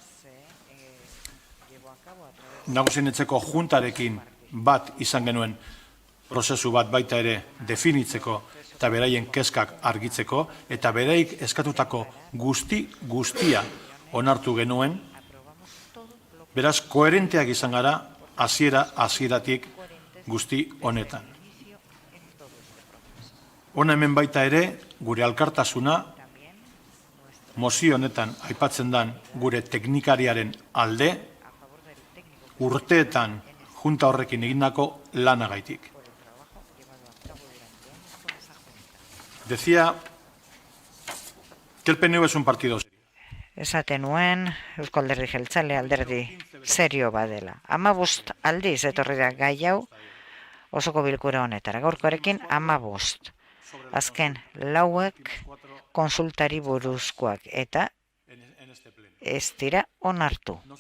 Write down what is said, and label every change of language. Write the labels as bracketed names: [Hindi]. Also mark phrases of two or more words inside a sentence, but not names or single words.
[Basque] nagusien etxeko juntarekin bat izan genuen prozesu bat baita ere definitzeko eta beraien kezkak argitzeko, eta beraik eskatutako guztia onartu genuen, beraz, koherenteak izan gara, hasieratik guzti honetan. Hona hemen baita ere, gure alkartasuna, mozio honetan aipatzen dan gure teknikariaren alde, urteetan junta horrekin egindako lanagaitik. [Spanish] Decía que el PNV es un partido serio. [Basque] Esaten nuen, Eusko Alderdi Jeltzale alderdi serio badela. 15 aldiz etorri da gai hau osoko bilkura honetara. Gaurkoarekin 15. Azken lauek konsultari buruzkoak eta ez dira onartu.